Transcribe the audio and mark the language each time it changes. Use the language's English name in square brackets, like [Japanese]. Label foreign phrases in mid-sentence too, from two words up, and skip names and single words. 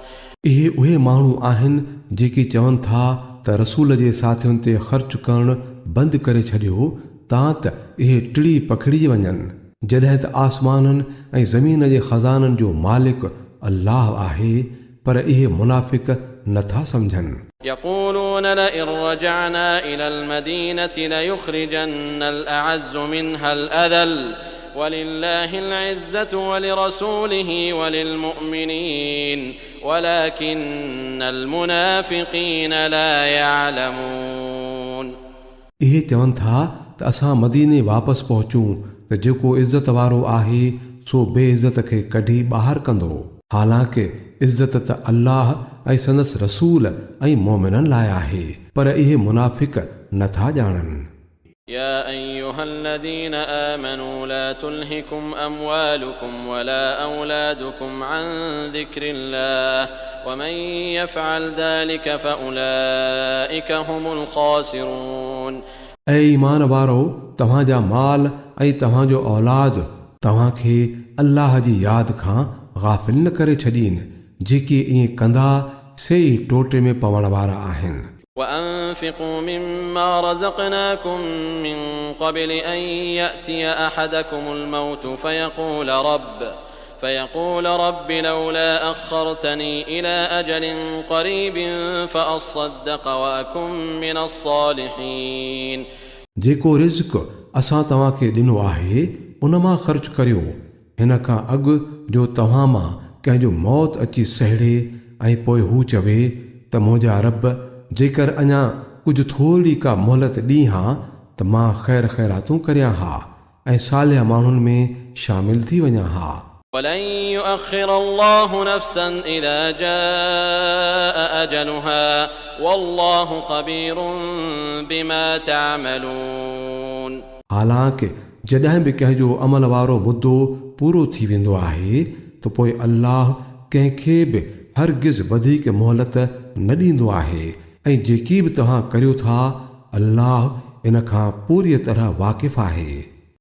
[Sindhi] इहे उहे माण्हू आहिनि जेके चवनि था त रसूल जे साथियुनि ते ख़र्च करणु बंदि करे छॾियो तां त इहे टिड़ी पखिड़ी वञनि, जॾहिं त आसमाननि ऐं ज़मीन जे ख़ज़ाननि जो मालिक अल्लाह आहे, पर इहे मुनाफ़िक़ नथा सम्झनि। [Arabic] يقولون لئن رجعنا إلى المدينة ليخرجن الأعز منها الأذل ولله العزة ولرسوله وللمؤمنين ولكن المنافقين لا يعلمون। [Sindhi] इहे चवनि था त असां मदीने वापसि पहुचूं त जेको इज़त वारो आहे सो बेइज़त खे कढी ॿाहिरि कंदो। हालांकि इज़त त अल्लाह ऐं संदसि रसूल ऐं मोमिननि लाइ आहे, पर इहे मुनाफ़िक़ नथा ॼाणनि। [Arabic] يا أيها الذين آمنوا لا تلهكم أموالكم ولا أولادكم عن ذكر الله ومن يفعل ذلك فأولئك هم الخاسرون। [Sindhi] ऐं ईमान वारो तव्हांजा माल ऐं तव्हांजो औलाद तव्हांखे अल्लाह जी यादि खां गाफ़िल न करे छॾीनि। जेके ईअं कंदा से ई टोटे में पवण वारा आहिनि। [Arabic] وأنفقوا مما رزقناكم من قبل أن يأتي أحدكم الموت فيقول رب لولا أخرتني إلى أجل قريب فأصدق وأكن من الصالحين. [Sindhi] जेको रिज़्क़ असां तव्हांखे ॾिनो आहे उन मां ख़र्च करियो हिन खां अॻु जो तव्हां मां कंहिंजो मौत अची सहेड़े ऐं पोइ हू चवे त मुंहिंजा रब जेकर अञा कुझु थोरी का मोहलत ॾीं हा त मां ख़ैर ख़ैरातूं करियां हा ऐं सालिह माण्हुनि में शामिल थी वञा हा. [Arabic] ولن يؤخر الله نفسا إذا جاء أجلها والله خبير بما تعملون. [Sindhi] हालांकि जॾहिं बि कंहिंजो अमल वारो मुद्दो पूरो थी वेंदो आहे त पोइ अल्लाह कंहिंखे बि हरगिज़ वधीक मोहलत न ॾींदो आहे ऐं जेकी बि तव्हां करियो था अल्लाह इन खां पूरी तरह वाक़िफ़ आहे.